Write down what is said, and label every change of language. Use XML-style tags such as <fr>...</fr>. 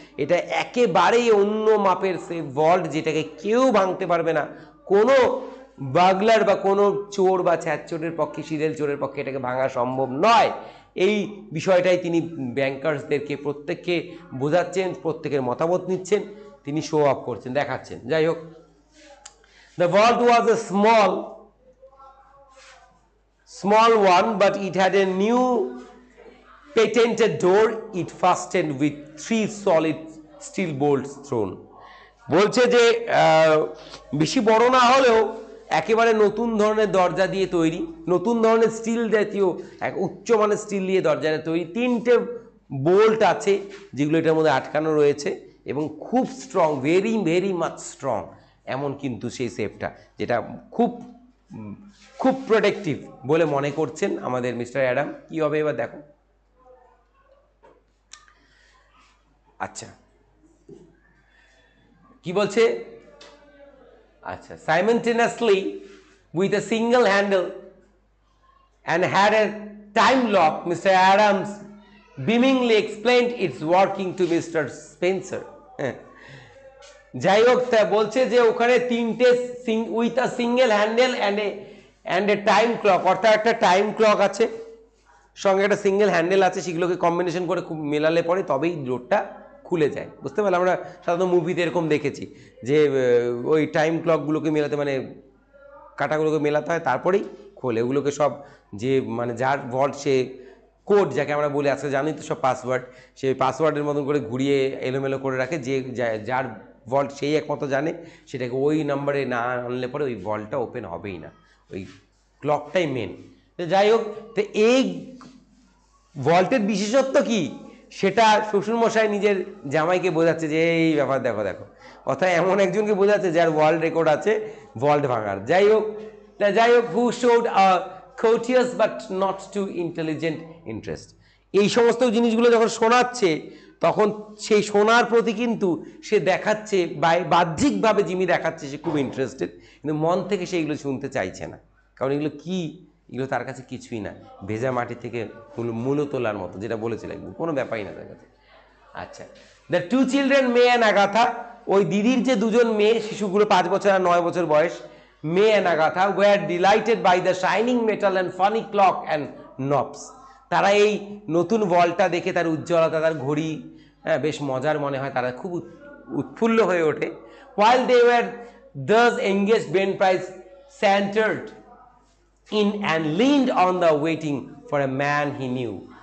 <bn>এটা একেবারেই অন্য মাপের সেফ ভল্ট, যেটাকে কেউ ভাঙতে পারবে না। কোনো বার্গলার বা কোনো চোর বা ছ্যাঁচোরের পক্ষে, সিরিয়াল চোরের পক্ষে এটাকে ভাঙা সম্ভব নয়। এই বিষয়টাই তিনি ব্যাংকার্সদেরকে প্রত্যেককে বোঝাচ্ছেন, প্রত্যেকের মতামত নিচ্ছেন, তিনি শো অফ করছেন, দেখাচ্ছেন। যাই হোক,</bn> <en>The vault was a small one, but it had a new patented door, it fastened with 3 solid steel bolts thrown.</en> <bn>বলছে যে বেশি বড় না হলেও একেবারে নতুন ধরনের দরজা দিয়ে তৈরি, নতুন ধরনের স্টিল জাতীয় এক উচ্চমানের স্টিল দিয়ে দরজাটা তৈরি, 3টে বোল্ট আছে যেগুলো এটার মধ্যে আটকানো রয়েছে এবং খুব strong,</bn> <en>very very much strong,</en> <bn>এমন কিন্তু সেই সেফটা যেটা খুব খুব প্রোটেক্টিভ বলে মনে করছেন আমাদের মিস্টার অ্যাডাম। কি হবে এবার দেখো। আচ্ছা কি বলছে, আচ্ছা</bn> <en>simultaneously with a single handle and had a time lock, Mr. Adams beamingly explained its working to Mr. Spencer.</en> <bn>যাই হোক, তা বলছে যে ওখানে 3টে</bn> <en>with a single handle and a time clock,</en> <bn>অর্থাৎ একটা টাইম ক্লক আছে সঙ্গে একটা সিঙ্গেল হ্যান্ডেল আছে, সেগুলোকে কম্বিনেশন করে খুব মেলালে পরে তবেই ডোরটা খুলে যায়। বুঝতে পারলাম, আমরা সাধারণত মুভিতে এরকম দেখেছি যে ওই টাইম ক্লকগুলোকে মেলাতে, মানে কাঁটাগুলোকে মেলাতে হয় তারপরেই খোলে। ওগুলোকে সব যে মানে যার ভল্ট, সে কোড যাকে আমরা বলি আজকে জানি তো সব পাসওয়ার্ড, সেই পাসওয়ার্ডের মতন করে ঘুরিয়ে এলোমেলো করে রাখে, যে যার ভল্ট সেই একমতো জানে, সেটাকে ওই নাম্বারে না আনলে পরে ওই ভল্টটা ওপেন হবেই না, ওই ক্লকটাই মেন। তো যাই হোক, তো এই ভল্টের বিশেষত্ব কি সেটা শ্বশুরমশাই নিজের জামাইকে বোঝাচ্ছে যে এই ব্যাপার দেখো দেখো, অর্থাৎ এমন একজনকে বোঝাচ্ছে যার ওয়ার্ল্ড রেকর্ড আছে ভল্ট ভাঙার। যাই হোক,</bn> <en>Who showed a courteous but not too intelligent interest।</en> <bn>এই সমস্ত জিনিসগুলো যখন শোনাচ্ছে তখন সেই শোনার প্রতি কিন্তু সে দেখাচ্ছে, বাহ্যিকভাবে জিমি দেখাচ্ছে সে খুব ইন্টারেস্টেড, কিন্তু মন থেকে সেইগুলো শুনতে চাইছে না, কারণ এগুলো কি, এগুলো তার কাছে কিছুই না, ভেজা মাটি থেকে মূলো তোলার মতো, যেটা বলেছিলাম কোনো ব্যাপারই না তার কাছে। আচ্ছা,</bn> <en>the 2 children May and Agatha,</en> <bn>ওই দিদির যে 2জন মেয়ে, শিশুগুলো 5 বছর আর 9 বছর বয়স,</bn> <en>May and Agatha were delighted by the shining metal and funny clock and knobs.</en> <bn>তারা এই নতুন বলটা দেখে, তার উজ্জ্বলতা, তার ঘড়ি, হ্যাঁ বেশ মজার মনে হয়, তারা খুব উৎফুল্ল হয়ে ওঠে।</bn> <en>while they were thus engaged, Ben Price sauntered in and leaned on the waiting for a man he knew।</en>